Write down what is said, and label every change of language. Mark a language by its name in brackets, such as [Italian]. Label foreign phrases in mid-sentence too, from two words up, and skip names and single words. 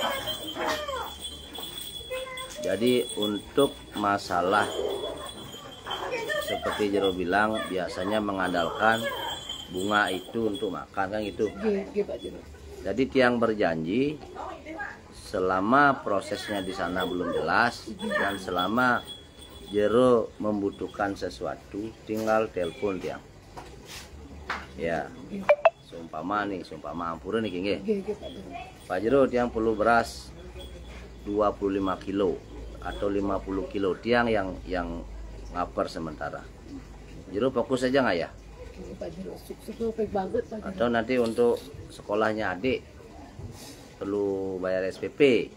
[Indonesian] Jadi untuk masalah seperti Jero bilang, biasanya mengandalkan bunga itu untuk makan kan gitu. Jadi Tiang berjanji selama prosesnya di sana belum jelas dan selama Jero membutuhkan sesuatu, tinggal telepon Tiang. Ya, seumpama ampura nih King. Pak Jero, Tiang perlu beras 25 kilo atau 50 kilo. Tiang yang lapar sementara. Jero fokus aja nggak ya? Atau nanti untuk sekolahnya adik perlu bayar SPP.